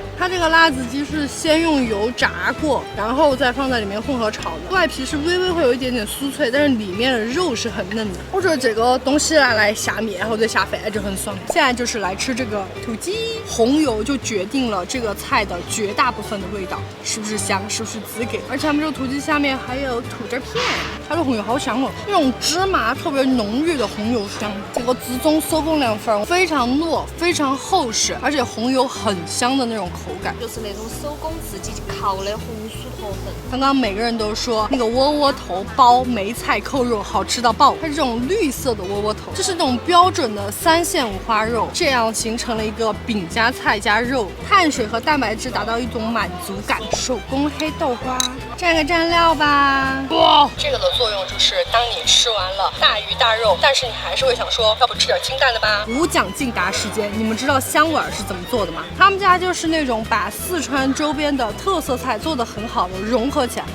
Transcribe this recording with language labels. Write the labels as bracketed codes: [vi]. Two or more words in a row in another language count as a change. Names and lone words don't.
[zh] 它這個辣子雞是先用油炸過，然後再放在裡面混合炒的，外皮是微微會有一點點酥脆，但是裡面的肉是很嫩的。我覺得這個東西來下面或者下飯就很爽。現在就是來吃這個土雞，紅油就決定了這個菜的絕大部分的味道，是不是香，是不是滋給？而且他們這個土雞下面還有土汁片，它的紅油好香哦。那種芝麻特別濃郁的紅油香，這個正宗手工涼粉非常糯，非常厚實，而且紅油很香的那種口感，就是那種手工自己烤的紅薯頭刚刚每個人都說那個窩窩頭包梅菜扣肉好吃到爆，它是這種綠色的窩窩頭，這是那種標準的3線五花肉，這樣形成了一個餅加菜加肉，碳水和蛋白質達到一種滿足感。手工黑豆花，蘸個蘸料吧。哇，這個的作用就是當你吃完了大魚大肉，但是你還是會想說，要不吃點清淡的吧。无奖竞答時間，你們知道香碗是怎麼做的嗎？他們家就是那種把四川周邊的特色菜做得很好的融合起來。